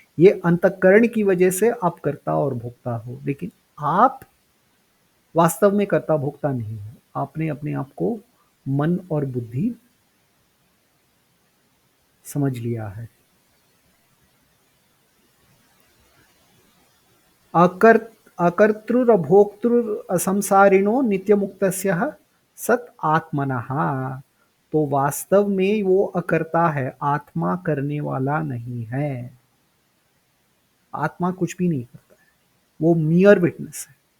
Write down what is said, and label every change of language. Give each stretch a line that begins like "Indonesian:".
Hindi: ये अंतःकरण की वजह से आप कर्ता और भोक्ता हो, लेकिन आप वास्तव में कर्ता भोक्ता नहीं है। आपने अपने आप को मन और बुद्धि समझ लिया है।
Sanskrit: अकर्तृर्भोक्तृसंसारिणो नित्यमुक्तस्यः सत आत्मनः।
Hindi: तो वास्तव में वो अकर्ता है, आत्मा करने वाला नहीं है। आत्मा कुछ भी नहीं करता है, वो
English: mere witness
Hindi: है।